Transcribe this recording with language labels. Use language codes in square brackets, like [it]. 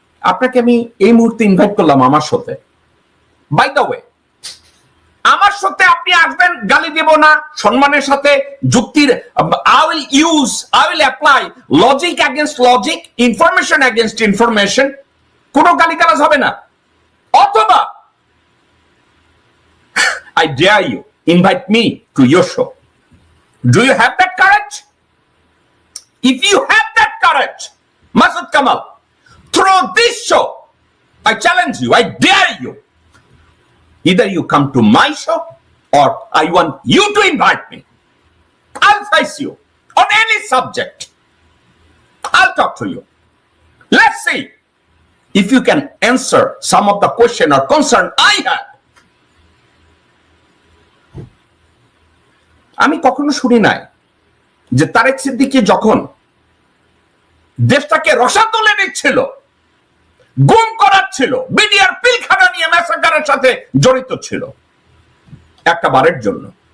[bn] আপনাকে আমি এই মুহূর্তে ইনভাইট করলাম আমার সাথে, [en] by the way [bn] আমার সাথে আপনি আসবেন, গালি দেব না, সম্মানের সাথে যুক্তির, [en] I will apply logic against logic, information against information, [bn] কোনো গালিগালাজ হবে না। [en] অথবা I dare you, invite me to your show. Do you have that courage? If you have that courage, Masood Kamal, through this show, I challenge you, I dare you. Either you come to my show or I want you to invite me. I'll face you on any subject. I'll talk to you. Let's see if you can answer some of the question or concern I have. [bn] আমি কখনো শুনি নাই যে তারেক সিদ্দিকী যখন দেশটাকে রসাতলে নিচ্ছিল, গুম করাচ্ছিল, BDR Pilkhana নিয়ে ম্যাসাকারের সাথে জড়িত ছিল একটা বারের জন্য।